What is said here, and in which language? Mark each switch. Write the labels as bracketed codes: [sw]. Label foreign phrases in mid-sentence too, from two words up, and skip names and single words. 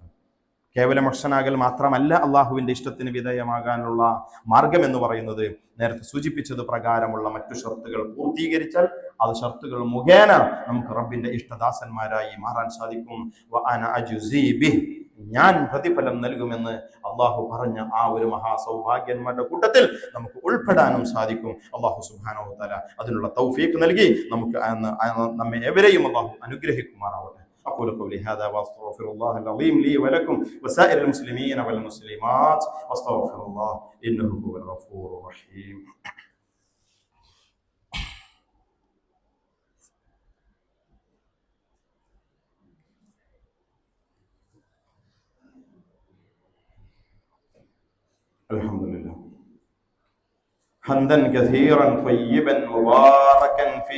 [ml] കേവലം മുഹ്സിനാകൽ മാത്രമല്ല അള്ളാഹുവിന്റെ ഇഷ്ടത്തിന് വിധേയമാകാനുള്ള മാർഗം എന്ന് പറയുന്നത് നേരത്തെ സൂചിപ്പിച്ചത് പ്രകാരമുള്ള മറ്റു ഷർത്തുകൾ പൂർത്തീകരിച്ചാൽ അത് ഷർത്തുകൾ മുഖേന നമുക്ക് റബ്ബിന്റെ ഇഷ്ടദാസന്മാരായി മാറാൻ സാധിക്കും. ഞാൻ പ്രതിഫലം നൽകുമെന്ന് അള്ളാഹു പറഞ്ഞ ആ ഒരു മഹാസൗഭാഗ്യന്മാരുടെ കൂട്ടത്തിൽ നമുക്ക് ഉൾപ്പെടാനും സാധിക്കും. അള്ളാഹു [ar] سبحانه وتعالى [ml] അതിനുള്ള തൗഫീഖ് നൽകി നമുക്ക് നമ്മെ എവരെയും അള്ളാഹു അനുഗ്രഹിക്കുമാറാവട്ടെ. [ar] أقول قولي هذا وأستغفر الله العظيم لي ولكم وسائر المسلمين والمسلمات واستغفر الله إنه هو الغفور الرحيم. الحمد لله حمدا كثيرا طيبا مباركا فيه